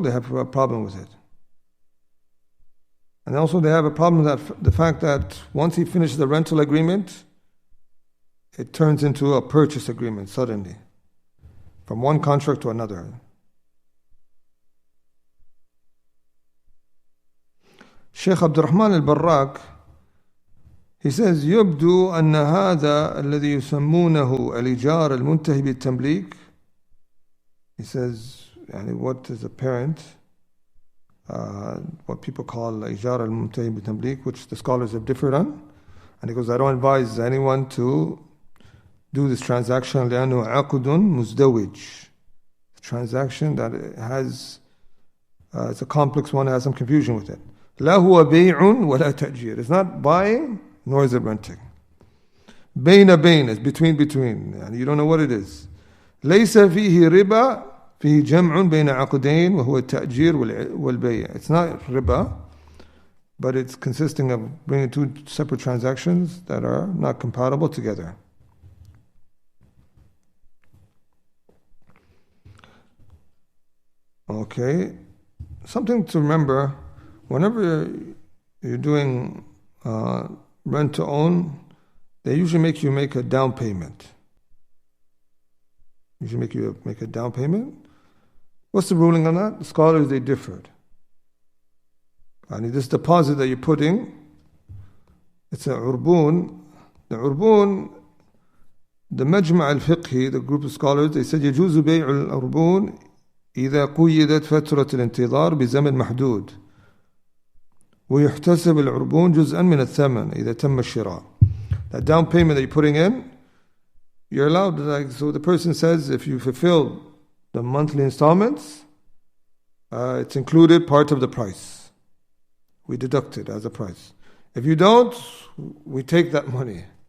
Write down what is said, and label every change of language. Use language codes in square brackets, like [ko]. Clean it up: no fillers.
[en] They have a problem with it. And also they have a problem with the fact that once he finishes the rental agreement, it turns into a purchase agreement suddenly, from one contract to another. [ar] Sheikh Abdurrahman al-Barrak, [en] he says, [ar] يبدو أن هذا الذي يسمونه الإيجار المنتهي بالتمليك. [en] He says, what is apparent, what people call [ar] إيجار المنتهي بالتمليك, [en] which the scholars have differed on. And he goes, I don't advise anyone to do this transaction [ar] لأنه عقد مزدوج. [en] A transaction that has, it's a complex one, has some confusion with it. [ar] لا هو بيع ولا تأجير. [en] It's not buying, nor is it renting. بين is between, and you don't know what it is. [ar] ليس فيه ربا فيه جمع بين عقدين وهو التأجير والبيع. [en] It's not riba, but it's consisting of bringing two separate transactions that are not compatible together. Okay, something to remember, whenever you're doing rent to own, they usually make you make a down payment. Usually make you make a down payment. What's the ruling on that? The scholars, they differed. And this deposit that you're putting, it's an urbun. The urbun, the Majma' al-Fiqhi, the group of scholars, they said [ar] يجوز بيع الأربون إذا قيدت فترة الانتظار بزمن محدود ويحتسب العربون جزءا من الثمن إذا تم الشراء. [en] That down payment that you're putting in, you're allowed, so the person says if you fulfill the monthly installments, it's included part of the price. We deduct it as a price. If you don't, we take that money.